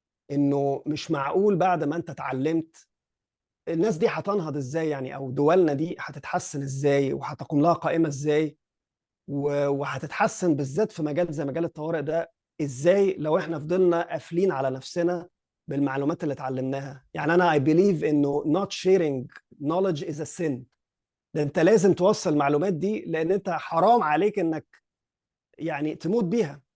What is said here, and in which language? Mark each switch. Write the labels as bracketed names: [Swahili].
[Arabic] انه مش معقول بعد ما انت اتعلمت الناس دي هتنهض ازاي يعني، او دولنا دي هتتحسن ازاي وهتقوم لها قائمة ازاي، وهتتحسن بالذات في مجال زي مجال الطوارئ ده ازاي لو احنا فضلنا قافلين على نفسنا بالمعلومات اللي اتعلمناها. يعني انا [English] I believe [Arabic] انه [English] not sharing knowledge is a sin. [Arabic] ده انت لازم توصل المعلومات دي، لان انت حرام عليك انك يعني تموت بيها.